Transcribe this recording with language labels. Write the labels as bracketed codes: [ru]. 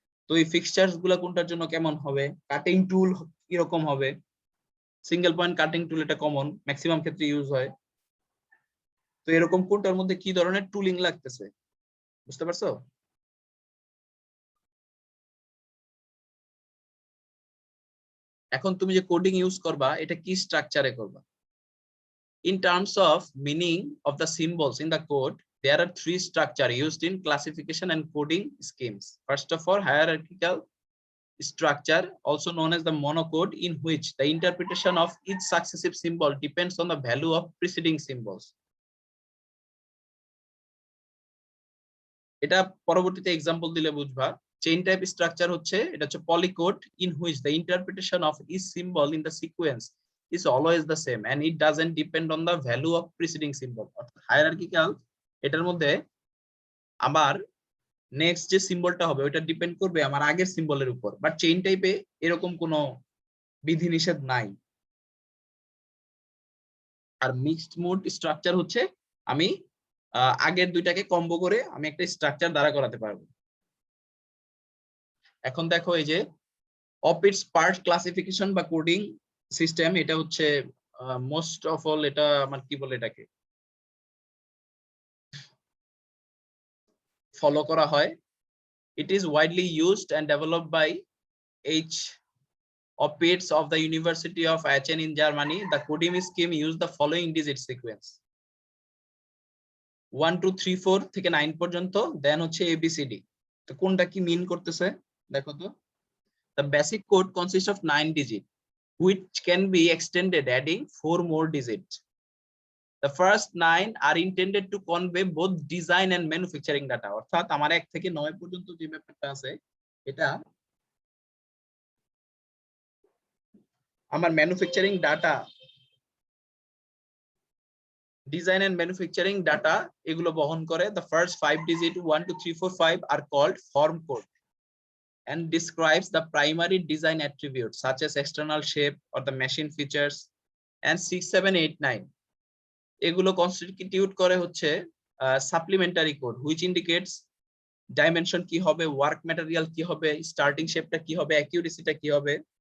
[bn] তো এই ফিক্সচার্স গুলো কোনটার জন্য কেমন হবে, কাটিং টুল কিরকম হবে, সিঙ্গেল পয়েন্ট কাটিং টুল, এটা কমন ম্যাক্সিমাম ক্ষেত্রে ইউজ হয়। তো এরকম কোনটার মধ্যে কি ধরনের টুলিং লাগতেছে, বুঝতে পারছো? এখন তুমি যে কোডিং ইউজ করবা এটা কি স্ট্রাকচারে করবা। [en] In terms of meaning of the symbols in the code, there are three structures used in classification and coding schemes. First of all, hierarchical structure, also known as the monocode, in which the interpretation of each successive symbol depends on the value of preceding symbols. [bn] এটা পরবর্তীতে example দিলে বুঝবা। Chain type structure হচ্ছে, এটা হচ্ছে পলিকোড [en] in which the interpretation of each symbol in the sequence is always the same and it doesn't depend on the value of preceding symbol. [bn] অর্থাৎ hierarchical, এটার মধ্যে আমার নেক্সট যে সিম্বলটা হবে ওটা ডিপেন্ড করবে আমার আগের সিম্বলের উপর, বাট চেইন টাইপে এরকম কোনো বিধিনিষেধ নাই। আর মিক্সড মোড স্ট্রাকচার হচ্ছে আমি আগের দুইটাকে কম্বো করে আমি একটা স্ট্রাকচার দ্বারা করাতে পারবো। এখন দেখো এই যে অফ ইটস পার্ট ক্লাসিফিকেশন বা কোডিং সিস্টেম, এটা হচ্ছে মোস্ট অফ অল, এটা আমার কি বলে, এটাকে ফলো করা হয়। [en] It is widely used and developed by H. Opitz of the University of Aachen in Germany. The coding scheme use the following digit sequence: 1 2 3 4 [bn] থেকে 9 পর্যন্ত, দেন হচ্ছে [en] ABCD। [bn] তো কোনটা কি মিন করতেছে দেখো তো। [en] The basic code consists of 9 digits which can be extended adding 4 more digits. The first 9 are intended to convey both design and manufacturing data. [bn] অর্থাৎ আমার 1 থেকে 9 পর্যন্ত যে ব্যাপারটা আছে এটা আমার manufacturing data [en] design and manufacturing data [bn] এগুলো বহন করে। [en] the first 5 digit 1 2 3 4 5 আর called form code and describes the primary design attributes such as external shape or the machine features, and 6 7 8 9 এগুলো constitute করে হচ্ছে supplementary code which indicates [bn] dimension কি হবে, work material কি হবে, [en] starting শেপটা কি হবে, অ্যাকিউরেসিটা কি হবে,